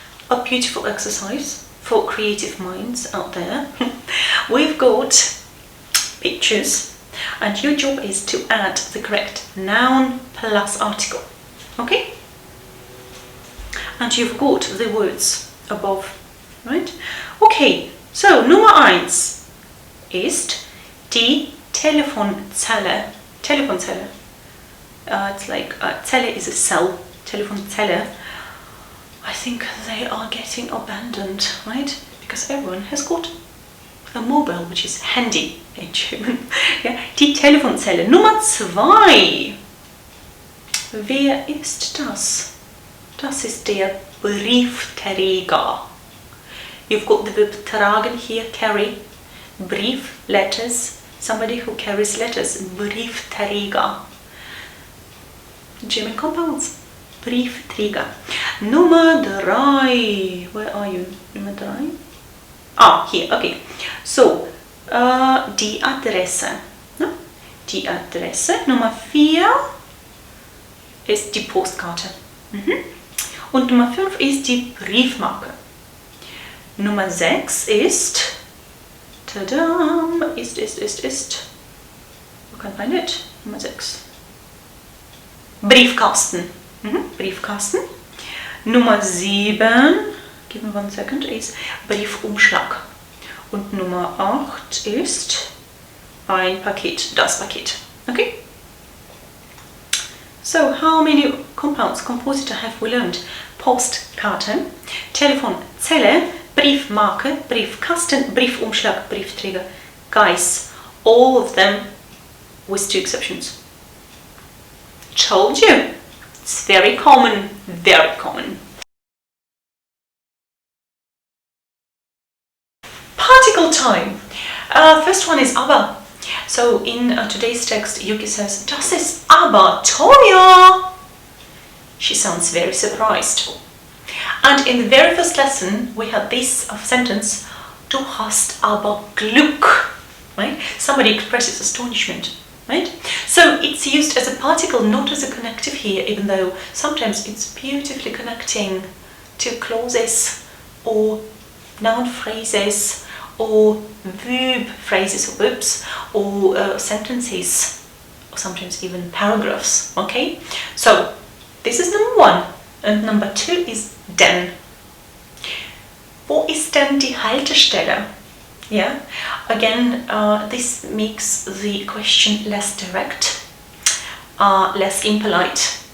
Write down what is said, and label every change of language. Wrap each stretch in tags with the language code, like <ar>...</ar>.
<en>A beautiful exercise for creative minds out there. We've got pictures and your job is to add the correct noun plus article, okay? And you've got the words above, right? Okay, so</en> <de>Nummer 1 ist die Telefonzelle.</de> <en>Telefonzelle. It's like Zelle is a cell. Telefonzelle. I think they are getting abandoned, right? Because everyone has got a mobile, which is handy in German.</en> <de>Ja, die Telefonzelle. Nummer 2. Wer ist das? Das ist der Briefträger.</de> <en>You've got the verb tragen here, carry. Brief, letters. Somebody who carries letters. Briefträger. German compounds. Briefträger.</en> <de>Nummer 3.</de> <en>Where are you? Nummer 3? Here, okay.</en> <de>So, die Adresse. No? Die Adresse. Nummer 4 ist die Postkarte. Und Nummer 5 ist die Briefmarke. Nummer 6 ist, tadam, ist,</de> <en>who can find it?</en> <de>Nummer 6. Briefkasten. Briefkasten. Nummer 7,</de> <en>give me 1 second,</en> <de>ist Briefumschlag. Und Nummer 8 ist ein Paket, das Paket.</de> <en>Okay? So, how many compounds, compositor have we learned? Postkarte, Telefonzelle, Briefmarke, Briefkasten, Briefumschlag, Briefträger. Guys, all of them with 2 exceptions. Told you. It's very common, very common. Particle time. First one is aber. So in today's text, Yuki says,</en> <de>"Das ist aber teuer."</de> <en>She sounds very surprised. And in the very first lesson, we had this sentence,</en> <de>"Du hast aber Glück."</de> <en>Right? Somebody expresses astonishment. Right? So it's used as a particle, not as a connective here, even though sometimes it's beautifully connecting to clauses or noun phrases or verb phrases or verbs or sentences or sometimes even paragraphs. Okay? So this is number 1 and number 2 is denn.</en> <de>Wo ist denn die Haltestelle?</de> <en>Yeah, again, this makes the question less direct, less impolite.</en>